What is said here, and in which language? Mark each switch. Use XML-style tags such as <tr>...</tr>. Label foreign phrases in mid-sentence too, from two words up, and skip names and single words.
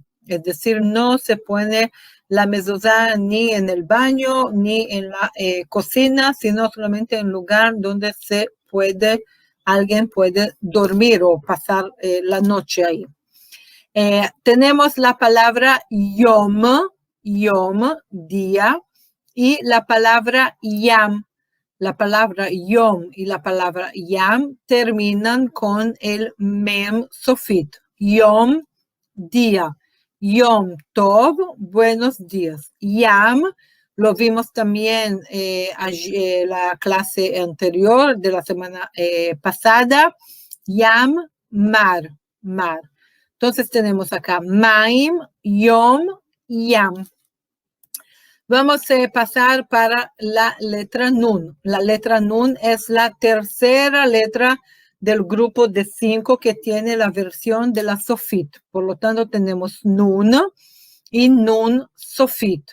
<es>Es decir, no se pone la mezuzá ni en el baño, ni en la cocina, sino solamente en un lugar donde alguien puede dormir o pasar la noche ahí. Tenemos la palabra yom, día, y la palabra yam. La palabra yom y la palabra yam terminan con el mem sofit.</es> <he>Yom, día. Yom tov,</he> <es>buenos días. Yam, lo vimos también la clase anterior de la semana pasada. Yam, mar. Entonces tenemos acá</es> <he>maim, yom, yam.</he> <es>Vamos a pasar para la letra Nun. La letra Nun es la tercera letra del grupo de 5 que tiene la versión de la Sofit. Por lo tanto, tenemos Nun y Nun Sofit.</es>